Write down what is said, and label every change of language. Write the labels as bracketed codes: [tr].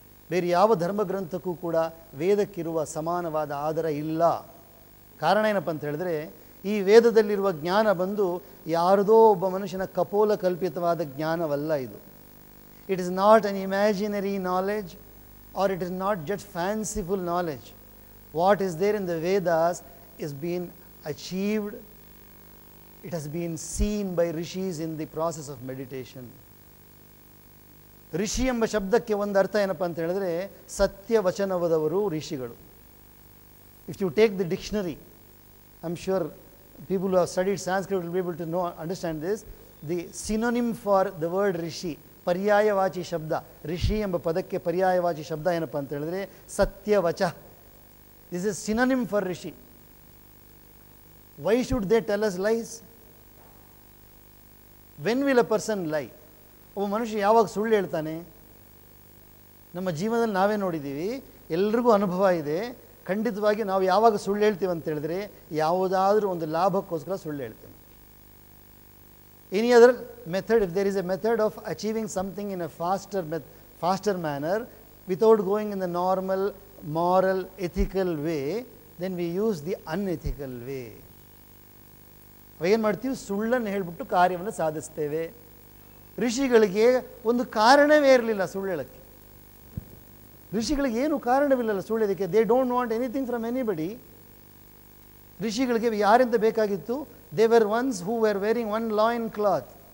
[kn] ಬೇರೆ ಯಾವ ಧರ್ಮ ಗ್ರಂಥಕ್ಕೂ ಕೂಡ ವೇದಕ್ಕಿರುವ ಸಮಾನವಾದ ಆಧಾರ ಇಲ್ಲ. ಕಾರಣ ಏನಪ್ಪ ಅಂತ ಹೇಳಿದ್ರೆ, ಈ ವೇದದಲ್ಲಿರುವ ಜ್ಞಾನ ಬಂದು ಯಾರದೋ ಒಬ್ಬ ಮನುಷ್ಯನ ಕಪೋಲ ಕಲ್ಪಿತವಾದ ಜ್ಞಾನವಲ್ಲ ಇದು. [en] It is not an imaginary knowledge or it is not just fanciful knowledge. What is there in the Vedas is been achieved, it has been seen by rishis in the process of meditation. [kn] ಋಷಿ ಎಂಬ ಶಬ್ದಕ್ಕೆ ಒಂದು ಅರ್ಥ ಏನಪ್ಪ ಅಂತ ಹೇಳಿದ್ರೆ ಸತ್ಯವಚನವದವರು ಋಷಿಗಳು. [en] If you take the dictionary, I am sure people who have studied Sanskrit will be able to know understand this. The synonym for the word rishi, [kn] ಪರ್ಯಾಯವಾಚಿ ಶಬ್ದ, ಋಷಿ ಎಂಬ ಪದಕ್ಕೆ ಪರ್ಯಾಯವಾಚಿ ಶಬ್ದ ಏನಪ್ಪ ಅಂತ ಹೇಳಿದ್ರೆ ಸತ್ಯವಚ. [en] This is synonym for rishi. Why should they tell us lies? When will a person lie? [kn] ಒಬ್ಬ ಮನುಷ್ಯ ಯಾವಾಗ ಸುಳ್ಳು ಹೇಳ್ತಾನೆ? ನಮ್ಮ ಜೀವನದಲ್ಲಿ ನಾವೇ ನೋಡಿದ್ದೀವಿ, ಎಲ್ರಿಗೂ ಅನುಭವ ಇದೆ. ಖಂಡಿತವಾಗಿ ನಾವು ಯಾವಾಗ ಸುಳ್ಳು ಹೇಳ್ತೀವಿ ಅಂತ ಹೇಳಿದ್ರೆ ಯಾವುದಾದ್ರೂ ಒಂದು ಲಾಭಕ್ಕೋಸ್ಕರ ಸುಳ್ಳು ಹೇಳ್ತೇವೆ. [en] Any other method, if there is a method of achieving something in a faster manner without going in the normal moral ethical way, then we use the unethical way. [kn] ಏನು ಮಾಡ್ತೀವಿ? ಸುಳ್ಳನ್ನು ಹೇಳಿಬಿಟ್ಟು ಕಾರ್ಯವನ್ನು ಸಾಧಿಸ್ತೇವೆ. ಋಷಿಗಳಿಗೆ ಒಂದು ಕಾರಣವೇ ಇರಲಿಲ್ಲ ಸುಳ್ಳು ಹೇಳೋಕ್ಕೆ. ಋಷಿಗಳಿಗೆ ಏನು ಕಾರಣವಿಲ್ಲಲ್ಲ ಸುಳ್ಳೋದಕ್ಕೆ. [en] They don't want anything from anybody. [kn] ಋಷಿಗಳಿಗೆ ಯಾರಿಂದ ಬೇಕಾಗಿತ್ತು? [en] They were ones who were wearing one loin cloth.